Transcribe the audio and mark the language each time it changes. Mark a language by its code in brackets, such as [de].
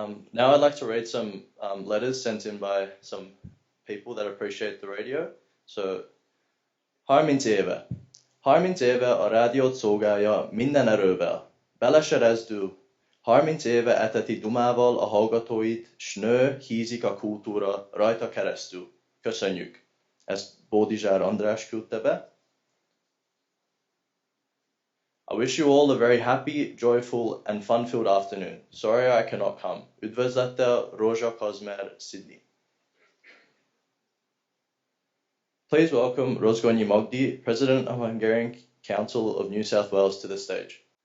[en] Now I'd like to read some letters sent in by some people that appreciate the radio. [hu] So, 30 éve. 30 éve a rádiót szolgálja minden erővel. Beleserezdül. 30 éve eteti dumával a hallgatóit, s nő hízik a kultúra rajta keresztül. Köszönjük. Ezt Bódizsár András küldte be. [en] I wish you all a very happy, joyful and fun-filled afternoon. Sorry I cannot come. Üdvözlettel, Rózsa Kazmer, Sydney. Please welcome Rozgonyi Magdi, President of Hungarian Council of New South Wales, to the stage.